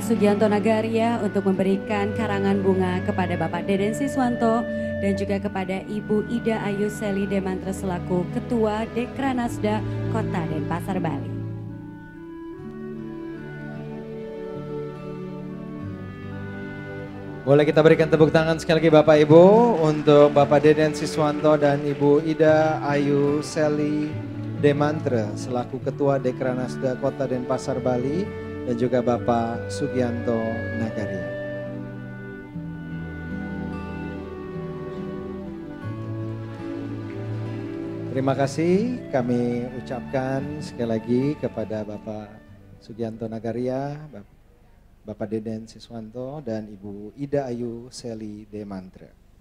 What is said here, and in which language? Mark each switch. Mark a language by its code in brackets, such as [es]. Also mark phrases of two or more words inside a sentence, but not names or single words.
[id] Sugianto Nagaria untuk memberikan karangan bunga kepada Bapak Deden Siswanto dan juga kepada Ibu Ida Ayu Seli Demantre selaku Ketua Dekra Nasda Kota Denpasar Bali. Boleh kita berikan tepuk tangan sekali lagi Bapak Ibu untuk Bapak Deden Siswanto dan Ibu Ida Ayu Seli Demantre selaku Ketua Dekra Nasda Kota Denpasar Bali dan juga Bapak Sugianto Nagaria. Terima kasih kami ucapkan sekali lagi kepada Bapak Sugianto Nagaria, Bapak Deden Siswanto dan Ibu Ida Ayu Seli Demantre.